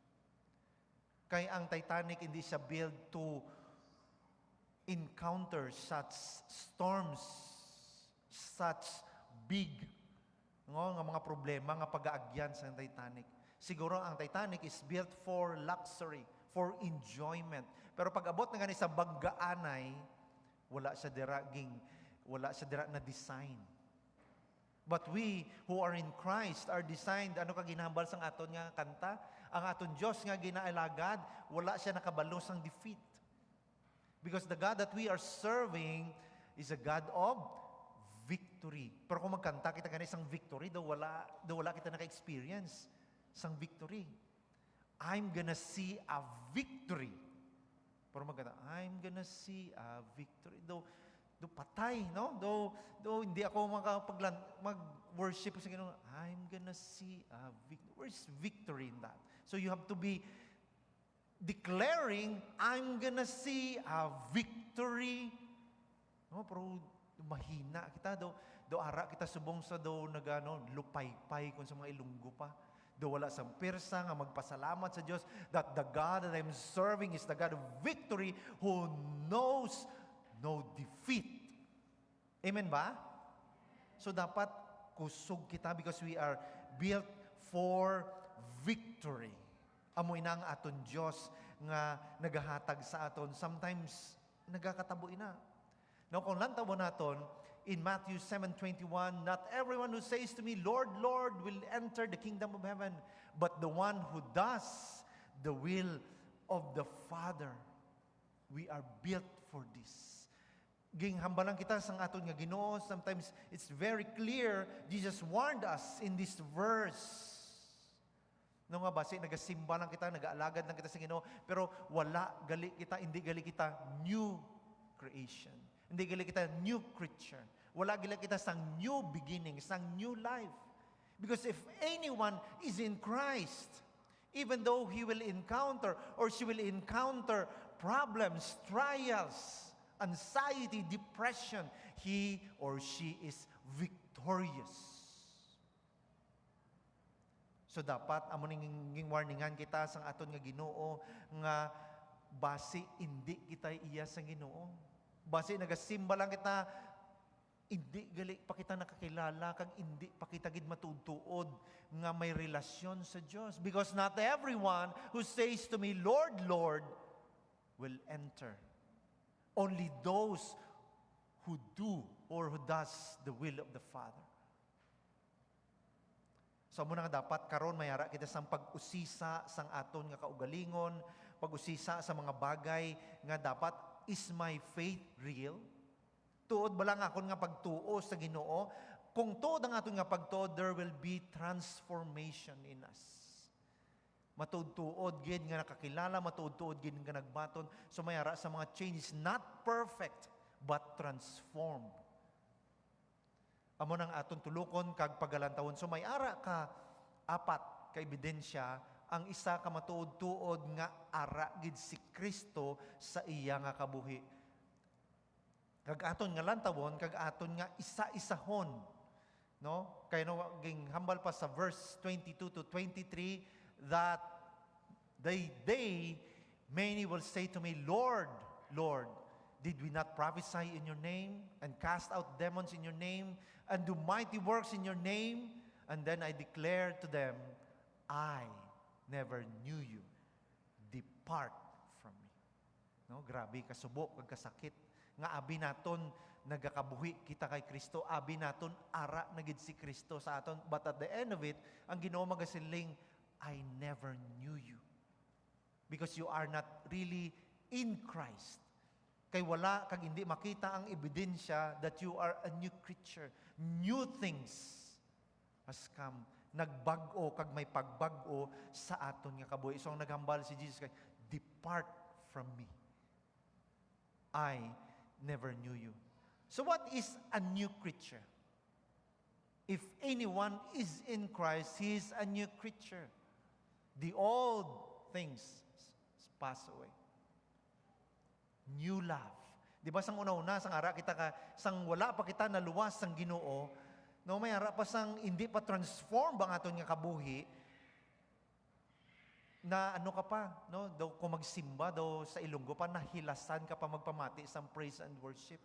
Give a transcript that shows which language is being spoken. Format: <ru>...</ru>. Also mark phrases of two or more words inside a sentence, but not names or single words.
<hil>Kaya ang Titanic hindi siya</hil> <en>built to encounter such storms, such big</en> <hil>nga mga problema nga pag-aagyan sa Titanic. Siguro ang</hil> <en>Titanic is built for luxury, for enjoyment.</en> <hil>Pero pag abot na gani sa banggaanay, wala siya dira na design.</hil> <en>But we who are in Christ are designed,</en> <hil>ano ka ginahambal sang aton nga kanta? Ang aton Diyos nga ginaalagad, wala siya nakabalo sang defeat.</hil> <en>Because the God that we are serving is a God of victory.</en> <hil>Pero kung magkanta kita gani sang victory, daw wala kita naka-experience sang victory.</hil> <en>I'm gonna see a victory.</en> <hil>Pero magkanta,</hil> <en>I'm gonna see a victory.</en> <hil>Do patay, no? Do hindi ako mag-worship sa Ginoo.</hil> <en>I'm gonna see a victory. Where's victory in that? So you have to be declaring, I'm gonna see a victory.</en> <hil>No, pero mahina kita do ara kita subong sa lupaypay kung sa mga Ilonggo pa. Do wala sa persa nga magpasalamat sa Dios</hil> <en>that the God that I'm serving is the God of victory who knows no defeat.</en> <hil>Amen ba? So dapat kusog kita</hil> <en>because we are built for victory.</en> <hil>Amoy na ang aton Diyos nga nagahatag sa aton. Sometimes nagakatabo ina.</hil> <en>Now</en> <hil>kung lantaw naton</hil> <en>in Matthew 7:21, not everyone who says to me, Lord, Lord, will enter the kingdom of heaven, but the one who does the will of the Father. We are built for this.</en> <hil>Ginghambalan kita sang aton nga Ginoo.</hil> <en>Sometimes it's very clear. Jesus warned us in this verse.</en> <hil>No nga basi nagasimba lang kita, nagaalagad lang kita sa Ginoo, pero hindi gali kita</hil> <en>new creation.</en> <hil>Hindi gali kita</hil> <en>new creature.</en> <hil>Wala gali kita sang</hil> <en>new beginning,</en> <hil>sang</hil> <en>new life. Because if anyone is in Christ, even though he will encounter or she will encounter problems, trials, anxiety, depression, he or she is victorious.</en> <hil>So dapat amo ning warningan kita sang aton nga Ginoo nga base hindi kita iya sa Ginoo. Base nagasimba lang kita, hindi gali pa kita nakakilala kag hindi pa kita gid matutuod nga may relasyon sa Dios.</hil> <en>Because not everyone who says to me, Lord, Lord, will enter. Only those who do or who does the will of the Father.</en> <hil>So muna nga dapat karon mayara kita sang pag-usisa sang aton nga kaugalingon, pag-usisa sa mga bagay nga dapat,</hil> <en>is my faith real?</en> <hil>Tuod ba lang akon nga pagtuo sa Ginoo? Kung tuod ang aton nga pagtuo,</hil> <en>there will be transformation in us.</en> <hil>Matuod-tuod gid nga nakakilala, matuod-tuod gid nga nagbaton. So mayara sa mga changes,</hil> <en>not perfect but transformed.</en> <hil>Amo nang aton tulokon kag pagalantawon. So may ara ka apat ka ebidensya. Ang isa ka matuod-tuod nga ara gid si Kristo sa iya nga kabuhi. Kag aton nga lantawon, kag aton nga isa-isahon. No? Kay no ging hambal pa sa</hil> <en>verse 22 to 23 that they many will say to me, Lord, Lord, did we not prophesy in your name and cast out demons in your name and do mighty works in your name? And then I declare to them, I never knew you. Depart from me.</en> <hil>No, grabe kasubok kag kasakit nga abi naton nagakabuhi kita kay Kristo, abi naton ara na gid si Kristo sa aton,</hil> <en>but at the end of it,</en> <hil>ang Ginoo magasiling,</hil> <en>I never knew you. Because you are not really in Christ.</en> <hil>Kay wala kag hindi makita ang ebidensya</hil> <en>that you are a new creature. New things has come.</en> <hil>Nagbag-o kag may pagbag-o sa aton nga kabuhi. So ang naghambal si Jesus kay,</hil> <en>depart from me. I never knew you. So what is a new creature? If anyone is in Christ, he is a new creature. The old things pass away. New love.</en> <hil>Di ba sang una-una, sang ara kita ka, sang wala pa kita naluwas sang Ginoo, no, may ara pa sang hindi pa transform bang aton nga kabuhi, na ano ka pa, no, daw kung magsimba daw sa Ilonggo pa, nahilasan ka pa magpamati sang</hil> <en>praise and worship.</en>